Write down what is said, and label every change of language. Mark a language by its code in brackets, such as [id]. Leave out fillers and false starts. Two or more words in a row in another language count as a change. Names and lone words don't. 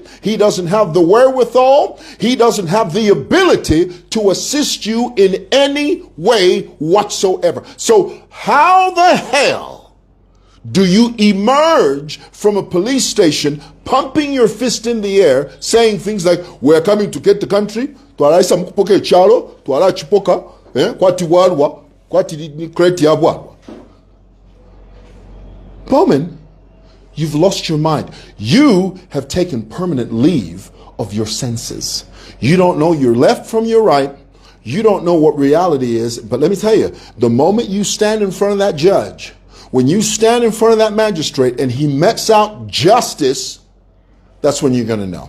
[en] He doesn't have the wherewithal. He doesn't have the ability to assist you in any way whatsoever. So how the hell do you emerge from a police station pumping your fist in the air saying things like, we're coming to get the country, [bem] twala isa mkupoke chalo, twala chipoka, kwati walwa, kwati ni kreti ya walwa. [en] Bowman, you've lost your mind. You have taken permanent leave of your senses. You don't know your left from your right. You don't know what reality is. But let me tell you, the moment you stand in front of that judge, when you stand in front of that magistrate and he metes out justice, that's when you're going to know.